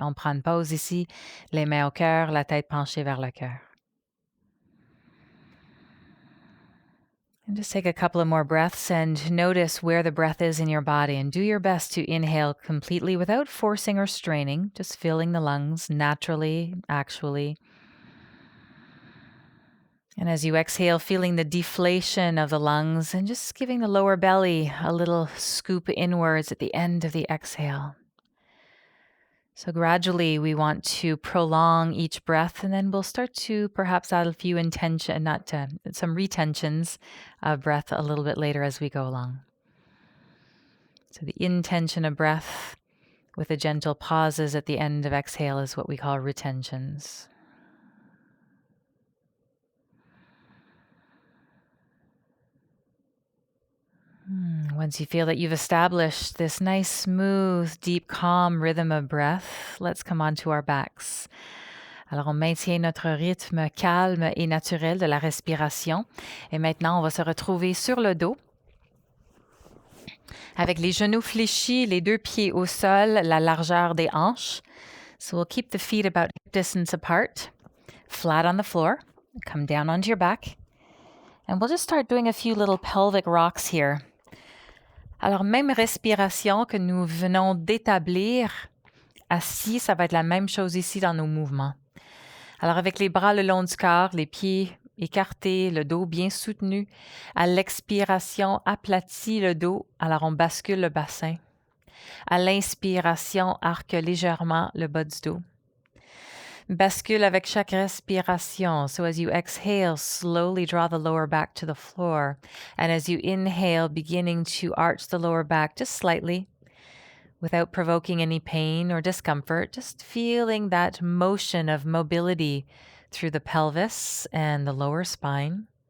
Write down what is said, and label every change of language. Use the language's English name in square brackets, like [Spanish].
[French] On prend une pause ici, les mains au cœur, la tête penchée vers le cœur. [English] And just take a couple of more breaths and notice where the breath is in your body, and do your best to inhale completely without forcing or straining, just filling the lungs naturally, actually. And as you exhale, feeling the deflation of the lungs and just giving the lower belly a little scoop inwards at the end of the exhale. So gradually we want to prolong each breath, and then we'll start to perhaps add a few some retentions of breath a little bit later as we go along. So the intention of breath with the gentle pauses at the end of exhale is what we call retentions. Once you feel that you've established this nice, smooth, deep, calm rhythm of breath, let's come onto our backs. [French] Alors, on maintient notre rythme calme et naturel de la respiration. Et maintenant, on va se retrouver sur le dos, avec les genoux fléchis, les deux pieds au sol, la largeur des hanches. [English] So we'll keep the feet about hip distance apart, flat on the floor. Come down onto your back. And we'll just start doing a few little pelvic rocks here. [French] Alors, même respiration que nous venons d'établir, assis, ça va être la même chose ici dans nos mouvements. Alors, avec les bras le long du corps, les pieds écartés, le dos bien soutenu. À l'expiration, aplatis le dos. Alors, on bascule le bassin. À l'inspiration, arque légèrement le bas du dos. Bascule avec chaque respiration. [English] So as you exhale, slowly draw the lower back to the floor. And as you inhale, beginning to arch the lower back just slightly without provoking any pain or discomfort, just feeling that motion of mobility through the pelvis and the lower spine.